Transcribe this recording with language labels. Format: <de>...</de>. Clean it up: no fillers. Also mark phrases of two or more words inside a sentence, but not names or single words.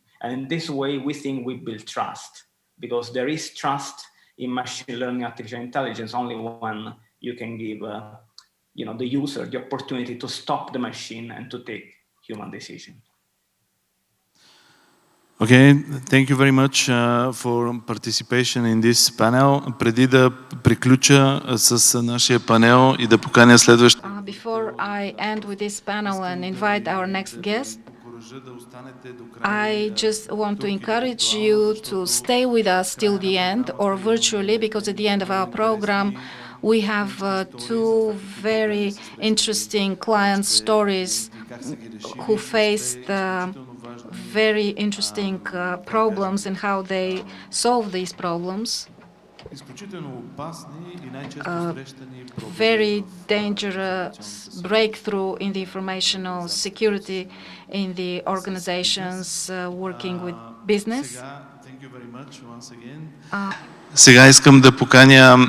<en>And in this way, we think we build trust, because there is trust in machine learning, artificial intelligence, only when you can give the user the opportunity to stop the machine and to take human decision. Okay, thank you very much for participation in this panel.</en> <bg>Преди да приключа с нашия панел и да поканя следващия.</bg> <en>Before I end with this panel and invite our next guest, I just want to encourage you to stay with us till the end, or virtually, because at the end of our program we have 2 very interesting client stories who faced very interesting problems and how they solve these problems. Very dangerous breakthrough in the informational security in the organizations working with business.</en> <bg>Сега искам да поканя.</bg>